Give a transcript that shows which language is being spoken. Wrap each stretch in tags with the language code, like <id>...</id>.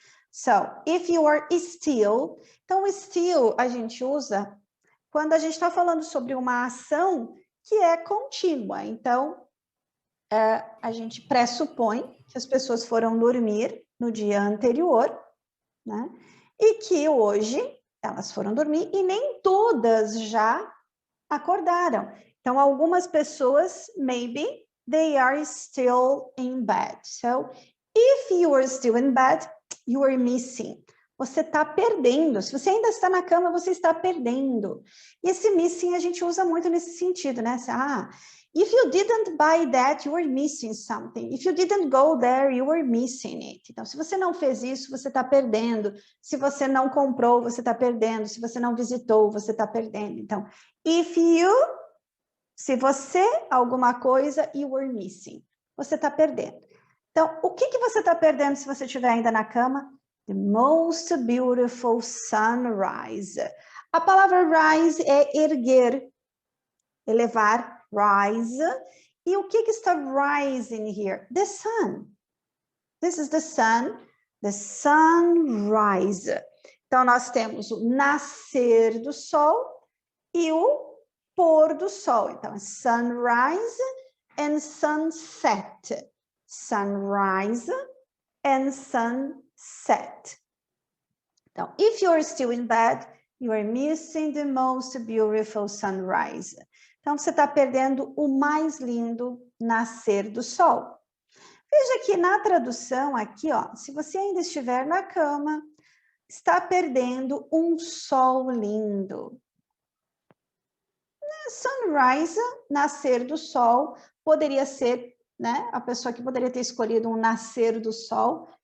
<en>So, if you are still,</en> <pt>então still a gente usa quando a gente está falando sobre uma ação que é contínua. Então, a gente pressupõe que as pessoas foram dormir no dia anterior, né? E que hoje elas foram dormir e nem todas já acordaram. Então, algumas pessoas,</pt> <en>maybe, they are still in bed. So, if you are still in bed, You are missing.</en> <pt>Você está perdendo. Se você ainda está na cama, você está perdendo. E esse missing a gente usa muito nesse sentido, né?</pt> <en>If you didn't buy that, you were missing something. If you didn't go there, you were missing it.</en> <pt>Então, se você não fez isso, você está perdendo. Se você não comprou, você está perdendo. Se você não visitou, você está perdendo. Então, se você, alguma coisa,</pt> <en>you were missing.</en> <pt>Você está perdendo. Então, o que você está perdendo se você estiver ainda na cama?</pt> <en>The most beautiful sunrise.</en> <pt>A palavra rise é erguer, elevar, rise. E o que está</pt> <en>rising here? The sun. This is the sun, the sunrise.</en> <pt>Então, nós temos o nascer do sol e o pôr do sol.</pt> <en>Então, sunrise and sunset. Sunrise and sunset. Então, if you're still in bed, you are missing the most beautiful sunrise.</en> <pt>Então, você está perdendo o mais lindo nascer do sol. Veja que na tradução aqui, ó, se você ainda estiver na cama, está perdendo um sol lindo. Sunrise, nascer do sol, poderia ser, né, a pessoa que poderia ter escolhido um nascer do sol.</pt>